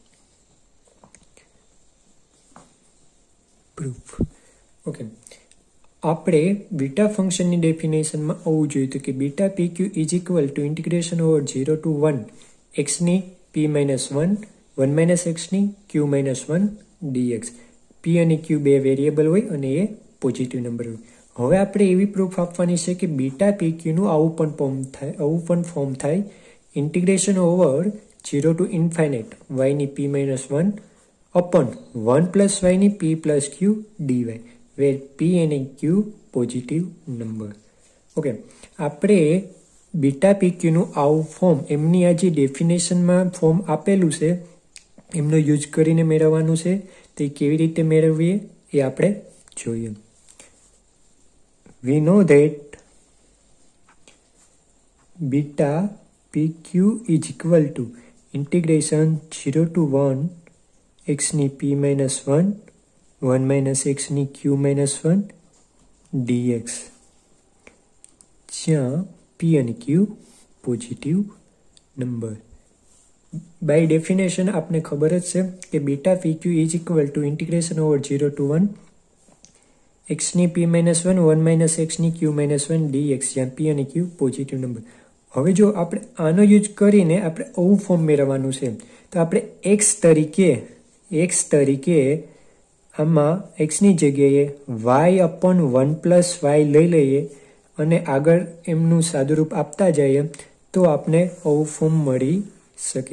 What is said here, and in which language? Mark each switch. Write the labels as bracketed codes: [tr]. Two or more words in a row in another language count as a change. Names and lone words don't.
[en] Proof. [gu] ઓકે, આપણે બીટા ફંક્શનની ડેફિનેશનમાં આવવું જોઈએ કે બીટા PQ [en] is equal to integration over 0 to 1 x ની p minus 1 minus x ની q minus 1 dx. [gu] p અને q બે વેરિયેબલ હોય અને એ પોઝિટિવ નંબર હોય. હવે આપણે એવી પ્રૂફ આપવાની છે કે બીટા PQ નું આવું પણ ફોર્મ થાય [en] integration over 0 to infinite [gu] y ની [en] p minus 1 upon 1 plus y [gu] ની [en] p plus q dy, where [gu] p અને q પોઝિટિવ નંબર. ઓકે, આપણે બીટા PQ નું આવું ફોર્મ એમની આ જે ડેફિનેશનમાં ફોર્મ આપેલું છે એમનો યુઝ કરીને મેળવવાનું છે. તે કેવી રીતે મેળવીએ એ આપણે જોઈએ. [en] We know that beta PQ is equal to integration 0 to 1 x ની p minus 1 minus x ની q minus 1 dx, [gu] જ્યાં p અને q પોઝિટિવ નંબર. બાય ડેફિનેશન આપને ખબર જ છે કે બીટા PQ [en] is equal to integration over 0 to 1 x ની p minus 1 minus x ની q minus 1 dx, [gu] જ્યાં p અને q પોઝિટિવ નંબર. હવે જો આપણે આનો યુઝ કરીને આપણે આવું ફોર્મ મેળવવાનું છે તો આપણે x તરીકે આમાં x ની જગ્યાએ [en] y upon 1 plus y [gu] લઈ લઈએ અને આગળ એમનું સાદુરૂપ આપતા જઈએ તો આપણે આવું ફોર્મ મળી શકે.